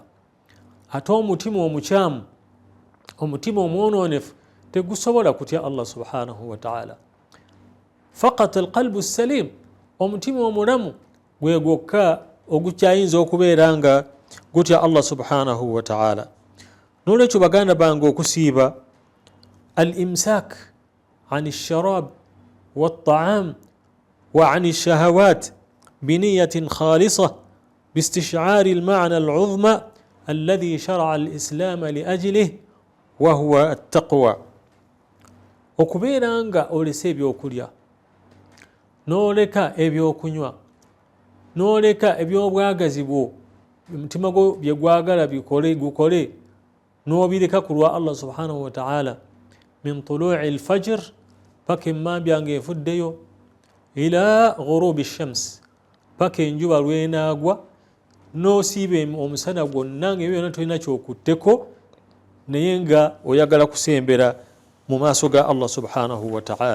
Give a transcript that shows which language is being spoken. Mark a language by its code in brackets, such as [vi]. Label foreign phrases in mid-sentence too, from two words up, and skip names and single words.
[lg] Ate omutima omukyamu, omutima omwonoonefu tegusobola kutya [ar] الله سبحانه وتعالى. فقط القلب السليم, [lg] omutima omulamu gwe gwokka ogukyayinza okubeera nga gutya [ar] الله سبحانه وتعالى. [lg] N'olwekyo baganda bange okusiiba [ar] الإمساك عن الشراب والطعام وعن الشهوات بنية خالصة باستشعار المعنى العظمى الذي شرع الإسلام لأجله وهو التقوى. [lg] okubeera nga olese ebyokulya, n'oleka ebyokunywa, n'oleka ebyobwagazi bwo omutima gwo bye gwagala gukole, n'obireka ku lwa [ar] الله سبحانه وتعالى, من طلوع الفجر [lg] paka emmambya nga efuddeyo, [ar] إلى غروب الشمس [lg] paka enjuba lwenaagwa, n'osiiba omusana gwonna nga byonna tolina kyokutteko, naye nga oyagala kusembera mu maaso ga [ar] الله سبحانه وتعالى.